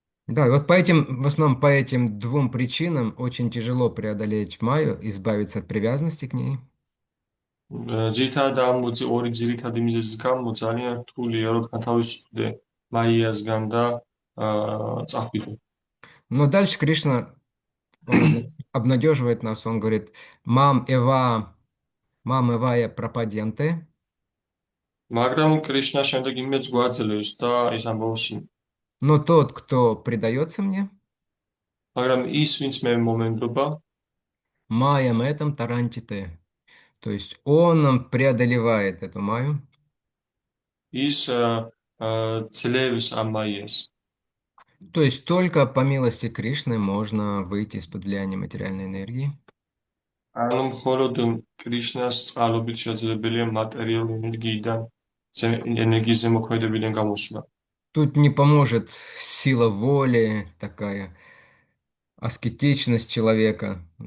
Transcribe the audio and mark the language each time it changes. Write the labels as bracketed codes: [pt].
[ru] Да, и вот по этим, в основном по этим двум причинам очень тяжело преодолеть майю, избавиться от привязанности к ней. [ka] ძირითადად ამ ორი ძირითადი მიზეზის გამო ძალიან რთულია რომ განთავისუფლდე მაიასგან და წახვიდე. [ru] Но дальше Кришна, он обнадеживает нас, он говорит, [sa] мам эвая пропаденте, [ka] მაგრამ კრიშნა შემდეგ იმედს გვაძლევს და ის ამბობს, [ru] но тот, кто предается мне, [ka] მაგრამ ის ვინც მე მომენდობა, [sa] маям этом тарантите. [ru] То есть он преодолевает эту майю. [ka] ის ძლევს ამ მაიას. [ru] То есть только по милости Кришны можно выйти из-под влияния материальной энергии. [ka] ანუ მხოლოდ კრიშნას წყალობით შესაძლებელია მატერიალური ენერგიიდან ენერგიის ზემოქმედებიდან გამოსვლა. [ru] Тут не поможет сила воли, такая аскетичность человека.